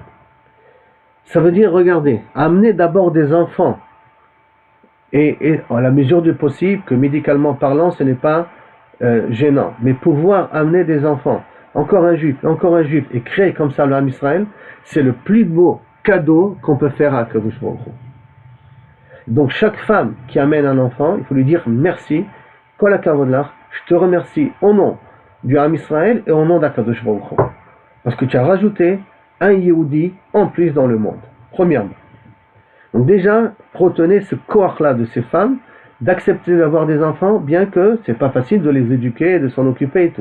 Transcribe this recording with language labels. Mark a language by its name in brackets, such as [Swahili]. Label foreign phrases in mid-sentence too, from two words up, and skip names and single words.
[French] Ça veut dire, regardez, amener d'abord des enfants et à la mesure du possible, que médicalement parlant, ce n'est pas gênant, mais pouvoir amener des enfants, encore un juif, et créer comme ça le Ham Israël, c'est le plus beau cadeau qu'on peut faire à Kadosh Baruch Hu. Donc chaque femme qui amène un enfant, il faut lui dire merci, [Hebrew] כל הכבוד לך, [French] je te remercie au nom du Ham Israël et au nom d'Akadosh Baruch Hu, parce que tu as rajouté un Yehudi en plus dans le monde, premièrement. Donc déjà, retenez ce koach-là de ces femmes, d'accepter d'avoir des enfants, bien que c'est pas facile de les éduquer, de s'en occuper et tout.